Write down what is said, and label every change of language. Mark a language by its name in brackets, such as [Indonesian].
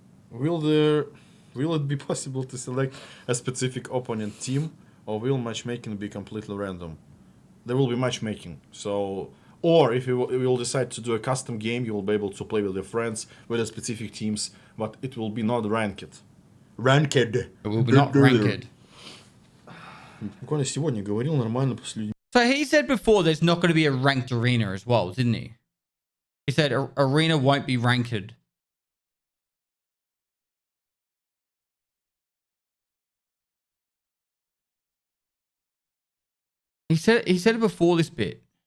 [English] Will it be possible to select a specific opponent team, or will matchmaking be completely random? There will be matchmaking, so. Or if you will decide to do a custom game, you will be able to play with your friends with the specific teams, but it will be not ranked. It will be not ranked. [Russian] Буквально сегодня говорил нормально после людей. [English] So he said before there's not going to be a ranked arena as well, didn't he? He said arena won't be ranked. He said it before this bit.